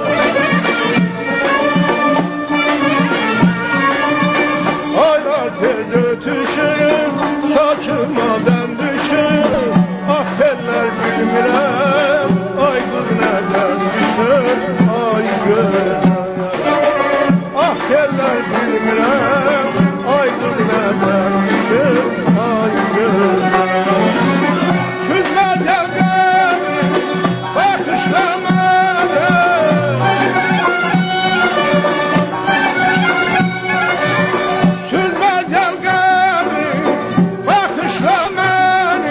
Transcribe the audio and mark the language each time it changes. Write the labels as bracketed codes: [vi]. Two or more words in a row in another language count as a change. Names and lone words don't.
[az] Aylar tez ötüşür, saçılmadan düşür. Ah teller bilmirəm, ay qız nədən düşür. Ay gözlər. Ah teller bilmirəm, ay qız nədən düşür. Ay gözlər. [tr] Süzme gevgemi, bakışla beni. Süzme gevgemi, bakışla beni.